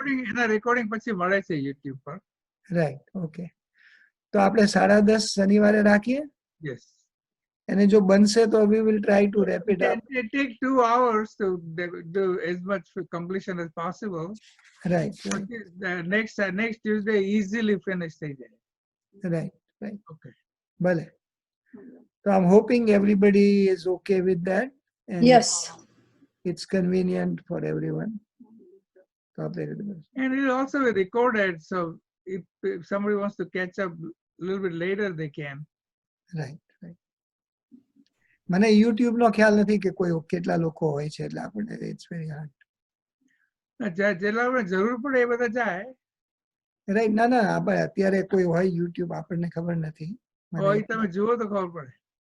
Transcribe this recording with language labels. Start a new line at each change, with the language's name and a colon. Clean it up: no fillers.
Gujarati: એના રેકોર્ડિંગ પછી મળે છે YouTube પર. રાઈટ. ઓકે. તો આપણે 10:30 શનિવારે રાખીએ,
English: Yes.
Gujarati: અને જો બનશે તો
English: we will try to wrap it up. It take 2 hours to do as much completion as possible. Right. The next Tuesday easily finish
Gujarati: થઈ જાય.
English: Right. Okay.
Gujarati: ભલે.
English: So I'm hoping everybody is okay with that. And Yes. it's convenient for everyone.
Gujarati: So આપણે
English: And it will also be recorded, so if somebody wants to catch up a little bit later, they can. Right.
Gujarati: મને YouTube નો ખ્યાલ નથી કે કોઈ કેટલા લોકો હોય છે, એટલે આપણે
English: it's very hard.
Gujarati: જેટલા આપણે જરૂર પડે એ બધા જાય.
English: Right.
Gujarati: ના આપણે અત્યારે કોઈ હોય YouTube આપણને ખબર નથી. હોય તમે જુઓ તો ખબર પડે.